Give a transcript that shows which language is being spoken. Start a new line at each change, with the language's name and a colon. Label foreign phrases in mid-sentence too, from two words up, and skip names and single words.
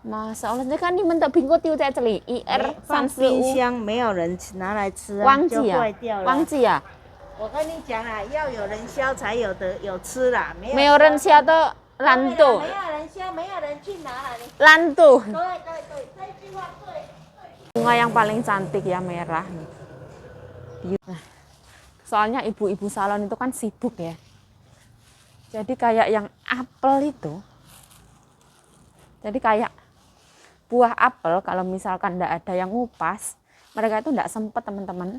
Chinese: 妈少了，你看你们的苹果丢在这里，1、2、3、4、冰 5，箱没有人拿来吃啊，就忘记啊坏掉，了。忘记啊，我跟你讲啊，要有人削才有吃啦，没有人削的懒惰没，有人削，没有人去拿啦。懒惰。对对对，这句话对。
Indonesian: Bunga yang paling cantik ya merah. Nah, soalnya ibu-ibu salon itu kan sibuk ya. Jadi kayak yang apel itu. Jadi kayak buah apel kalau misalkan enggak ada yang ngupas, mereka itu enggak sempet teman-teman.